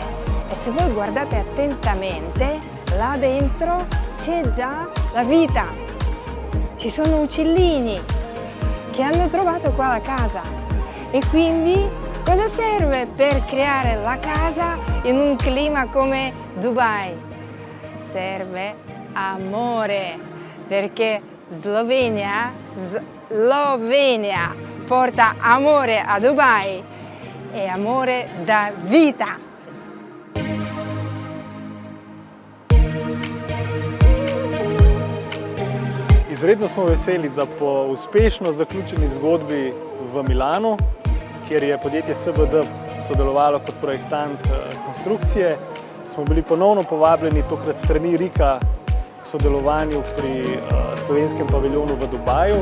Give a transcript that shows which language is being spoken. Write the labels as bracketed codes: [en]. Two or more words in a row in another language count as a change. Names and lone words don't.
[it] E se voi guardate attentamente, là dentro c'è già la vita, ci sono uccellini che hanno trovato qua la casa e quindi cosa serve per creare la casa in un clima come Dubai? Serve amore, perché Slovenia porta amore a Dubai e amore da vita. [sl] Izredno smo veseli, da po uspešno zaključeni zgodbi v Milanu, kjer je podjetje CBD sodelovalo kot projektant konstrukcije, smo bili ponovno povabljeni, tokrat strani Rika, k sodelovanju pri slovenskem paviljonu v Dubaju.